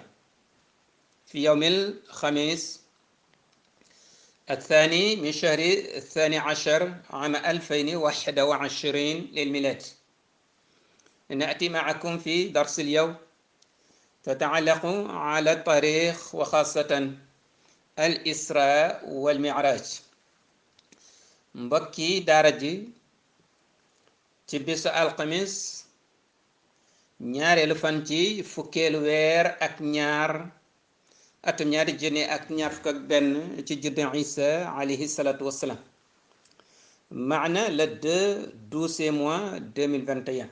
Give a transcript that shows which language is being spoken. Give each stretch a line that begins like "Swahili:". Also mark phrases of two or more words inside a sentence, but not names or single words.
Arabic: في يوم الخميس الثاني من شهر الثاني عشر عام 2021 للميلاد، نأتي معكم في درس اليوم تتعلق على التاريخ وخاصة الإسراء والمعراج. مبكي دارجي
Wolof: ci bisu alxamis ñaareelu fan ci fukkeelu weer ak ñaar atum ñaari junni ak ñaar fukk ak benn ci juddu Isa
Arabic: عليه الصلاة والسلام,
Wolof: maana
French: le 12 mois 2021.